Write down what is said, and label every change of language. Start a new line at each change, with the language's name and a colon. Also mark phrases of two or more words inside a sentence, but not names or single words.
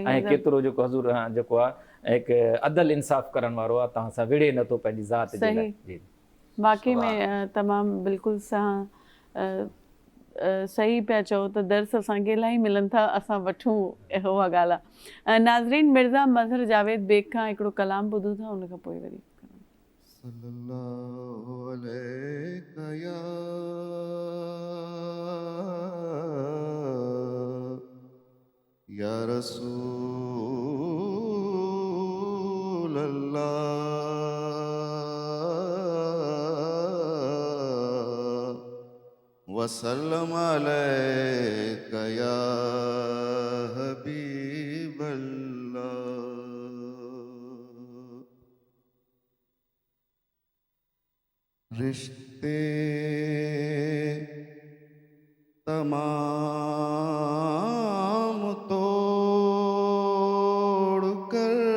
Sindhi: ऐं केतिरो जेको हज़ूर जेको आहे हिकु अदल इंसाफ़ करण वारो आहे, तव्हां सां विड़े नथो पंहिंजी ज़ात जे लाइ। जी वाक़ई में तमामु बिल्कुलु सां सही पिया चओ त दर्स असांखे इलाही मिलनि था, असां वठूं, उहा ॻाल्हि आहे। नाज़रीन, मिर्ज़ा मज़हर जावेद बेग खां हिकिड़ो कलाम ॿुधूं था, उन खां पोइ वरी
Arabic: صلى الله عليك يا رسول الله وسلم عليك يا حبيب الله.
Urdu: رشتے تمام توڑ کر